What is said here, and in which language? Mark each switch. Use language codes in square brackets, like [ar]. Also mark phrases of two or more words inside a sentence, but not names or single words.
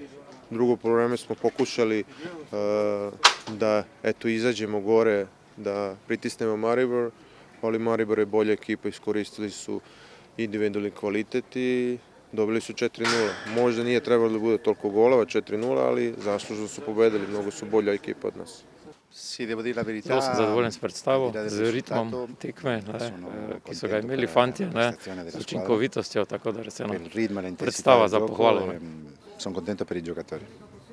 [sr] Drugo poluvreme smo pokušali da izađemo gore, da pritisnemo Maribor, ali Maribor je bolja ekipa, iskoristili su individualni kvalitet i dobili su 4-0. Možda nije trebalo da bude toliko golova, 4-0, ali zaslužno su pobedili, mnogo su bolja ekipa od nas. [sl] Zelo sem zadovoljen s predstavo, z ritmom tekme, ki so ga imeli fantje, s učinkovitostjo, tako da res ena predstava za pohvalo. [it] Sono contento per i giocatori.